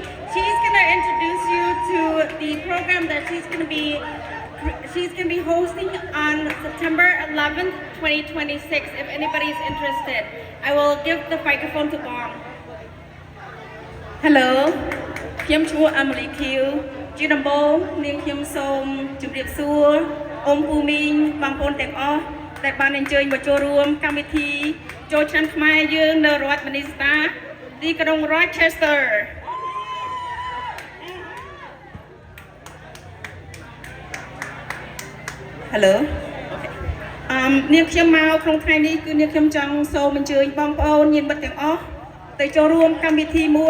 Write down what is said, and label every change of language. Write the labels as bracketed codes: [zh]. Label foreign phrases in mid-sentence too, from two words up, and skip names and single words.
[en] She's gonna introduce you to the program that she's gonna be hosting on September 11th, 2026. If anybody is interested, I will give the microphone to Bang. Hello, I'm Emily Kyo. [km] ជាដំបូងនាងខ្ញុំសូមជម្រាបសួរអ៊ំពូមីងបងប្អូនទាំងអស់ដែលបានអញ្ជើញមកចូលរួមកម្មវិធីចូលឆ្នាំខ្មែរយើងនៅរដ្ឋ Minnesota ទីក្រុង Rochester Hello នាងខ្ញុំមកក្នុងថ្ងៃនេះគឺនាងខ្ញុំចង់សូមអញ្ជើញបងប្អូនញាតិមិត្តទាំងអស់ទៅចូលរួមកម្មវិធីមួយ